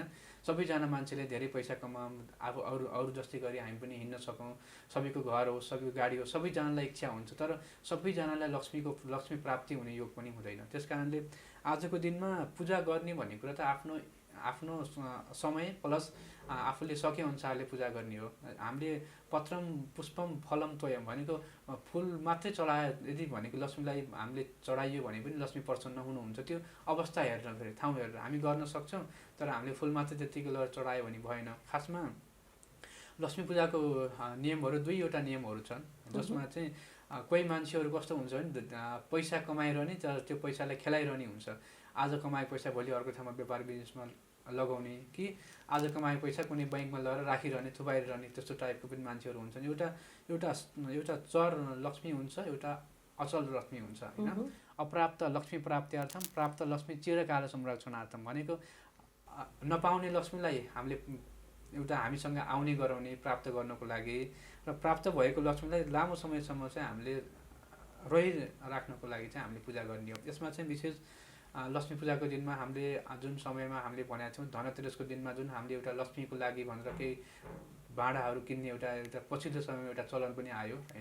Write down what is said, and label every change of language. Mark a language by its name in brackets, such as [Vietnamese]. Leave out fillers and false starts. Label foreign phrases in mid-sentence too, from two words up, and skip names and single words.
[Nepali] सबैजना मान्छेले धेरै पैसा कमाऊँ, अब अरू जस्तै गरी हामी पनि हिँड्न सकौँ, सबैको घर होस्, सबैको गाडी होस्, सबैजनालाई इच्छा हुन्छ, तर सबैजनालाई लक्ष्मी प्राप्ति हुने योग पनि हुँदैन। त्यस कारणले आजको दिनमा पूजा गर्ने भन्ने कुरा त आफ्नो समय प्लस आफूले सके अनुसारले पूजा गर्ने हो। हामीले [Sanskrit] पत्रम पुष्पम फलम तोयम [Nepali] भनेको फुल मात्रै चढायो यदि भनेको लक्ष्मीलाई हामीले चढाइयो भने पनि लक्ष्मी प्रसन्न हुनुहुन्छ। त्यो अवस्था हेरेर फेरि ठाउँ हेरेर हामी गर्न सक्छौँ, तर हामीले फुल मात्रै त्यतिकै लगेर चढायो भने भएन। खासमा लक्ष्मी पूजाको नियमहरू दुईवटा नियमहरू छन्, जसमा चाहिँ कोही मान्छेहरू कस्तो हुन्छ भने पैसा कमाइरहने तर त्यो पैसालाई खेलाइरहने हुन्छ। आज कमाएको पैसा भोलि अर्को ठाउँमा व्यापार बिजनेसमा लगाउने कि आज कमाएको पैसा कुनै बैङ्कमा लगेर राखिरहने, थुपाइरहने, त्यस्तो टाइपको पनि मान्छेहरू हुन्छन्। एउटा चर लक्ष्मी हुन्छ, एउटा अचल लक्ष्मी हुन्छ होइन। [Sanskrit] अप्राप्त लक्ष्मी प्राप्त्यर्थम प्राप्त लक्ष्मी चिरकाल संरक्षणार्थम [Nepali] भनेको नपाउने लक्ष्मीलाई हामीले एउटा हामीसँग आउने गराउने प्राप्त गर्नको लागि र प्राप्त भएको लक्ष्मीलाई लामो समयसम्म चाहिँ हामीले रहिराख्नको लागि चाहिँ हामीले पूजा गर्ने हो। यसमा चाहिँ विशेष लक्ष्मी पूजाको दिनमा हामीले जुन समयमा हामीले भनेका छौँ धनतेरसको दिनमा जुन हामीले एउटा लक्ष्मीको लागि भनेर केही भाँडाहरू किन्ने एउटा पछिल्लो समयमा एउटा चलन पनि आयो होइन।